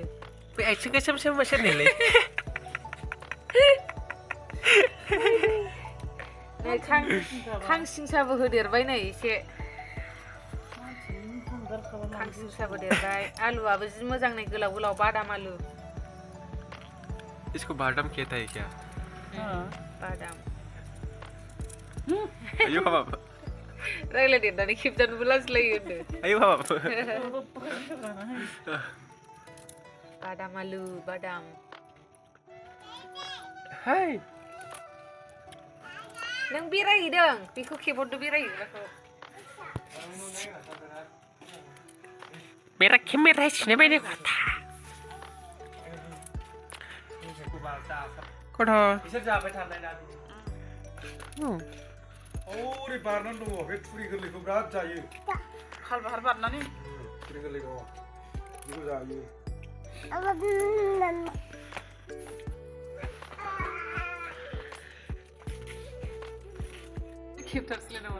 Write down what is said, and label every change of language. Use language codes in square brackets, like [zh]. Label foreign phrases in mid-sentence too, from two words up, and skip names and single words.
[brx] बे आथिंखौ सोम सोरनिलै नै खांसिंसाबो होदेरबाय नै एसे खांसिंसाबो देरबाय आलुआबो जि मोजां नै गोलाव गोलाव बादाम आलु [hi] इसको बादाम कहता है क्या बादाम ayo बाबा [brx] रायलायदेरनानै खेबजानोबो लाजिलायो होनदो ayo बाबा [hi] बादाम आलु बादाम हाय [brx] नों बेरायहैदों बेखौ खेबहरदो बेरायहैग्राखौ [hi] मेरा कैमरा इसने मैंने कहा था कौन हो [brx] बिसोर जाबाय थानाय ना ओरै बारनानै दङ बे थुरि गोरलैखौ बिराद जायो खाल बाहार बारनानै थुरि गोरलैखौ बेखौ जायो खेबथारसैलाय नामा